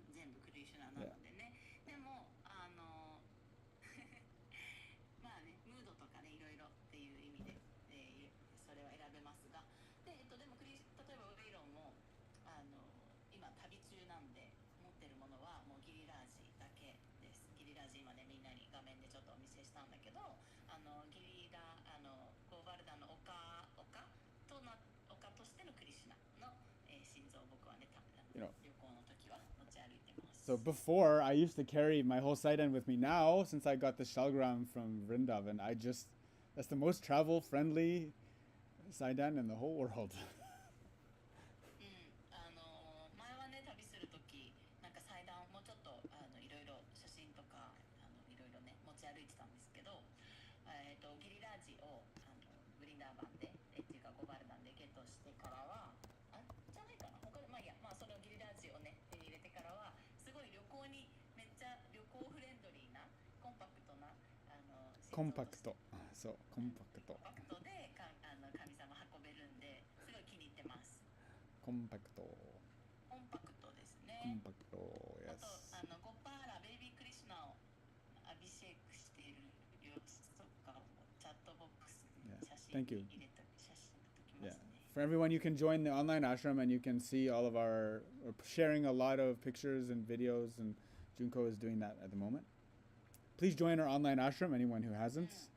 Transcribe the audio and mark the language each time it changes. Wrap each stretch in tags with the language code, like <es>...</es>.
<ja>全部クリシュナなのでね。でもまあね、ムードとかね、いろいろっていう意味で、それは選べますが、ででも例えばウェイロンも今旅中なんで持ってるものはもうギリラージだけです。ギリラージ今ね、みんなに画面でちょっとお見せしたんだけど、ギリラゴーバルダの丘としてのクリシュナの、心臓を僕はね、旅行の時は持ち歩いてます。</ja> <en>So before, I used to carry my whole saidan with me. Now, since I got the shalgram from Vrindavan, that's the most travel-friendly saidan in the whole world.</en> <ja>前はね、旅する時なんか祭壇もうちょっといろいろ写真とかいろいろね持ち歩いてたんですけど、ギリラージをブリンダーバンでっていうかゴバルダンでゲットしてからはじゃないかな、他でそのギリラージをね手に入れてからはすごい旅行にめっちゃ旅行フレンドリーなコンパクトなコンパクト。そう、コンパクト。コンパクトで神様運べるんですごい気に入ってます。コンパクト。コンパクトですね。コンパクト、あ</ja> <en>yes.</en> <ja>とゴパーラベイビークリシュナをアビシェイクしている様子とかをチャットボックスに写真に入れて写真ときますね。</ja> <en>For everyone, you can join the online ashram and you can see all of we're sharing a lot of pictures and videos, and Junko is doing that at the moment. Please join our online ashram, anyone who hasn't.</en>